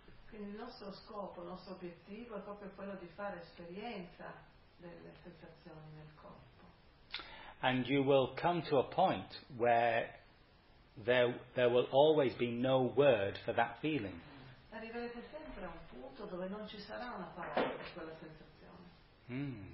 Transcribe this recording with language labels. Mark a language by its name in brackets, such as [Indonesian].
[Italian] Quindi il nostro scopo, il nostro obiettivo è proprio quello di fare esperienza delle sensazioni nel corpo. [English] And you will come to a point where there will always be no word for that feeling. [Italian] Arriverete sempre a un punto dove non ci sarà una parola per quella sensazione.